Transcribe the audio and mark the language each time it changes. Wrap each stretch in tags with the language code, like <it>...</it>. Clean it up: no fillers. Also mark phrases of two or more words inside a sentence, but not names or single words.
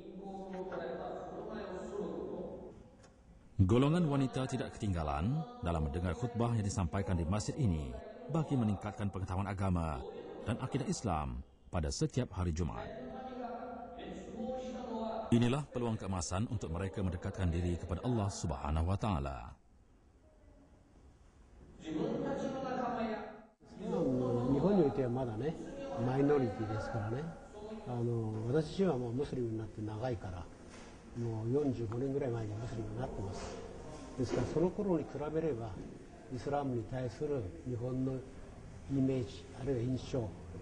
<ms>Golongan wanita tidak ketinggalan dalam mendengar khutbah yang disampaikan di masjid ini bagi meningkatkan pengetahuan agama dan akidah Islam pada setiap hari Jumat. Inilah peluang keemasan untuk mereka mendekatkan diri kepada Allah</ms> <ar>سبحانه وتعالى.</ar> <ja>日本においてはまだねマイノリティですからね私はもうムスリムになって長いからもう45年ぐらい前にムスリムになってますですからその頃に比べればイスラムに対する日本のイメージあるいは印象、</ja>